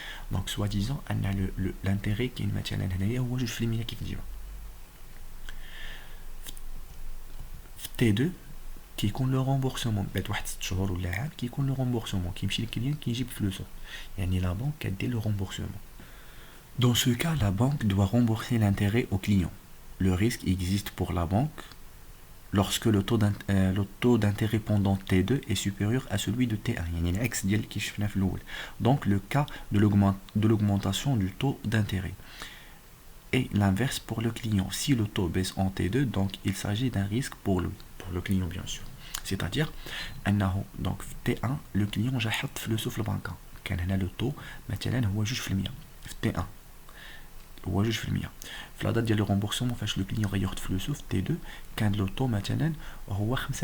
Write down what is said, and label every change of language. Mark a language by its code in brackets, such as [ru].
[ar] دونك سوا ديزون ان لانتيري كاين مثلا هنايا هو 2% كيف ديما. في تي 2 كيكون لو رومبورسمون بعد واحد 6 شهور ولا عام، كيكون لو رومبورسمون كيمشي للكليون كيجيب فلوسو، يعني لا بنك كدير لو رومبورسمون. [fr] Dans ce cas, la banque doit rembourser l'intérêt au client. Le risque existe pour la banque lorsque le taux d'intérêt pendant T2 est supérieur à celui de T1. [ar] يعني العكس ديال اللي شفنا في الأول. [fr] Donc le cas de l'augmentation du taux d'intérêt. Et l'inverse pour le client. Si le taux baisse en T2, donc il s'agit d'un risque pour le client bien sûr. C'est-à-dire, donc T1, le client [ar] جا حط فلوسو في البنكة. كان هنا le taux مثلا هو 2% في T1. هو 2%. في لا دات ديال لو رومبورسمون فاش لو كليون غياخد فلوسو في تي 2 كان لو طو مثلا هو 5%.